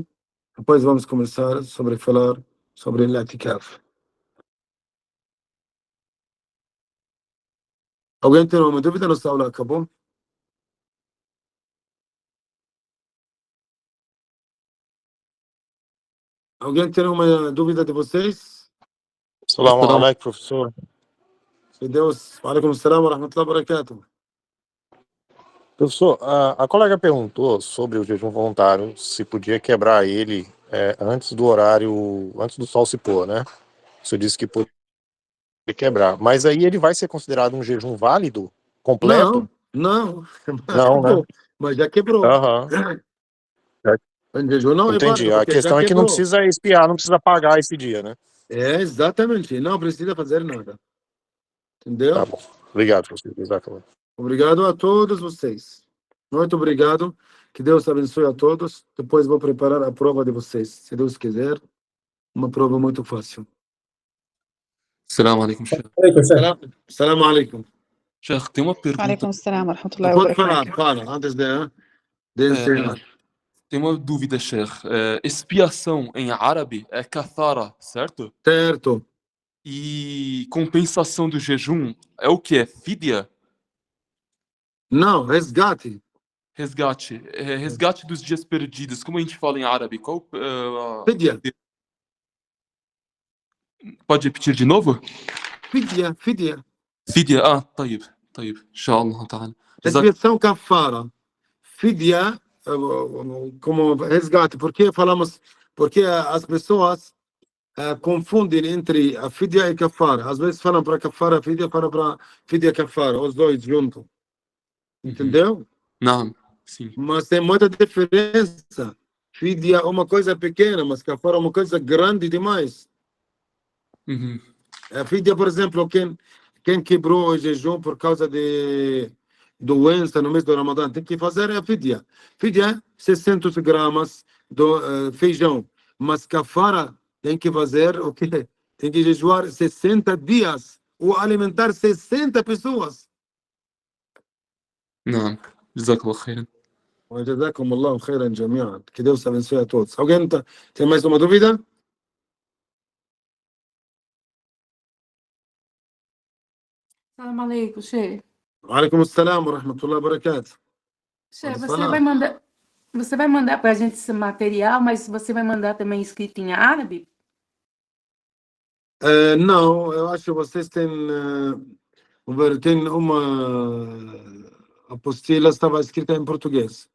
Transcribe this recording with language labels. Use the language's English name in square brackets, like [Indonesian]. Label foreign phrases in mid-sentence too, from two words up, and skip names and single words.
[Portuguese] Depois vamos começar sobre falar sobre o i'tikaf. Alguém tem uma dúvida? Nossa aula acabou? Alguém tem uma dúvida de vocês? [Arabic] السلام عليكم, [Portuguese] professor. Que Deus. [Arabic] وعليكم السلام ورحمة الله وبركاته. [Portuguese] Professor, a colega perguntou sobre o jejum voluntário, se podia quebrar ele antes do horário, antes do sol se pôr, né? O senhor disse que podia quebrar. Mas aí ele vai ser considerado um jejum válido, completo? Não. Não, né? Mas já quebrou. Aham. O jejum não é válido, Entendi. A porque questão já é que não quebrou. precisa espiar, não precisa pagar esse dia, né? É, exatamente. Não precisa fazer nada. Entendeu? Tá bom. Obrigado, professor. Exatamente. Obrigado a todos vocês. Muito obrigado. Que Deus abençoe a todos. Depois vou preparar a prova de vocês, se Deus quiser. Uma prova muito fácil. [Arabic] سلام عليكم شيخ. سلام عليكم. [Portuguese] Sheikh, tem uma pergunta. [Arabic] وعليكم السلام ورحمة الله و [Portuguese] Pode [Arabic] وبركاته. [Portuguese] falar, antes de encerrar. Tem uma dúvida, Sheikh. Expiação em árabe é kathara, certo? Certo. E compensação do jejum é o que? Fidya? Não, resgate. Resgate. Resgate dos dias perdidos. Como a gente fala em árabe? Qual? Fidya. Pode repetir de novo? Fidya. [Arabic] Fidya. طيب. إن شاء الله تعالى. [Portuguese] Expiação kafara. Fidya, como resgate. Porque as pessoas confundem entre a fidya e kafara. Às vezes falam para kafara fidya, falam para fidya kafara, os dois juntos. Entendeu? Não, sim. Mas tem muita diferença. Fidya é uma coisa pequena, mas kafara é uma coisa grande demais. A fidya, por exemplo, quem quebrou o jejum por causa de doença no mês do Ramadã, tem que fazer a fidya. Fidya, 600 gramas de feijão. Mas kafara tem que fazer o quê? Tem que jejuar 60 dias ou alimentar 60 pessoas. Não. [Arabic] جزاك الله خيرا. وجزاكم الله خيرا جميعا. [Portuguese] Que Deus abençoe a todos. Alguém tem mais uma dúvida? [Arabic] سلام عليكم شيخ. وعليكم السلام ورحمة الله وبركاته. [Portuguese] Sheikh, Pode você falar. vai mandar para a gente esse material, mas você vai mandar também escrito em árabe? Não, eu acho que vocês têm uma apostila, estava escrita em português.